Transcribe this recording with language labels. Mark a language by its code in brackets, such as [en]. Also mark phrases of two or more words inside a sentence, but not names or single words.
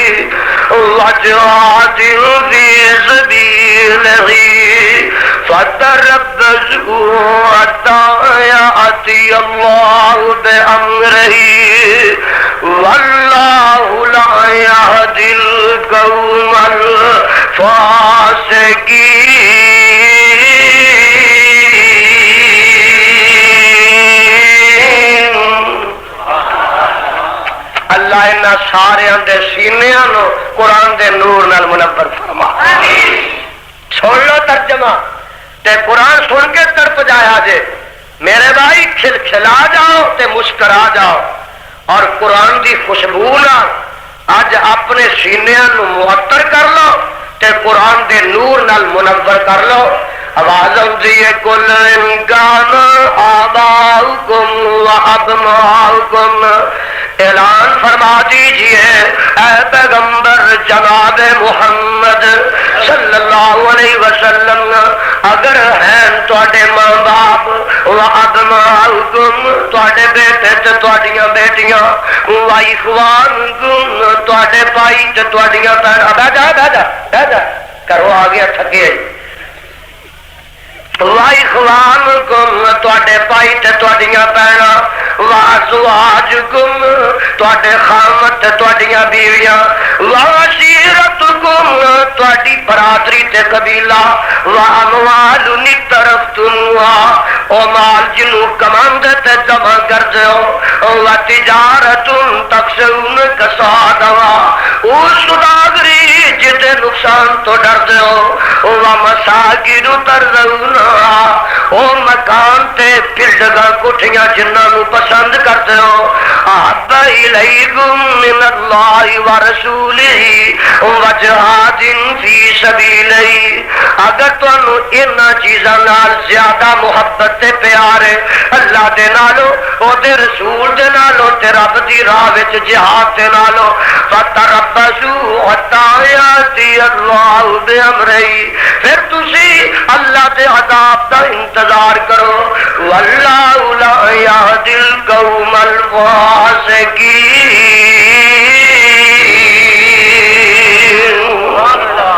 [ar] وجهاد في سبيله فتربصوا حتى يأتي الله بأمره والله لا يهدي القوم الفاسقين. [pa] اللہ انہاں ساریاں دے سینیاں نو قرآن دے نور نال منور فرما. سن لو ترجمہ تے قرآن سن کے تڑپ جایا جے. میرے بھائی کھلکھلا جاؤ تے مسکرا جاؤ اور قرآن دی خوشبو نال اج اپنے سینیاں نو معطر کر لو تے قرآن دے نور نال منور کر لو. [ur] آواز آتی ہے [ar] کل کان آباؤکم و ابناؤکم. [ur] اعلان فرما دیجئے اے پیغمبر [pa] جناب محمد [ar] صلی اللہ علیہ وسلم, [pa] اگر ہیں تواڈے ماں باپ [ar] و ابناؤکم [pa] تواڈے بیٹے تے تواڈیاں بیٹیاں [ar] و اخوانکم [pa] تواڈے بھائی تے تواڈیاں بہناں. بہ جا کرو آ گیا تھکے. وَإِخْوَانُكُمْ تواڈے بھائی تے تواڈیاں بہناں وَأَزْوَاجُكُمْ تواڈے خامد تے تواڈیاں بیویاں وَعَشِيرَتُكُمْ تواڈی برادری تے قبیلہ [ar] وَأَمْوَالٌ اقْتَرَفْتُمُوهَا [pa] او مال جنوں کماندے تے جمع کردے ہو [ar] وَتِجَارَةٌ تَخْشَوْنَ كَسَادَهَا [pa] او سوداگری جتے نقصان تو ڈردے ہو [ar] وَمَسَاكِنُ تَرْضَوْنَهَا [pa] او مکان تے پلڈگاں کوٹھیاں جنہاں نو پسند کرتے ہو [ar] احب الیکم من اللہ ورسولہ وجہاد فی سبیلہ. [pa] اگر تانوں انہاں چیزاں نال زیادہ محبت تے پیار ہے اللہ دے نالو او دے رسول دے نالو تے رب دی راہ وچ جہاد دے نالو [ar] فتربصوا حتی یاتی اللہ بامرہ. [pa] پھر تسی اللہ دے عذاب دا انتظار کرو. [ar] واللہ لا یہدی القوم الفاسقین.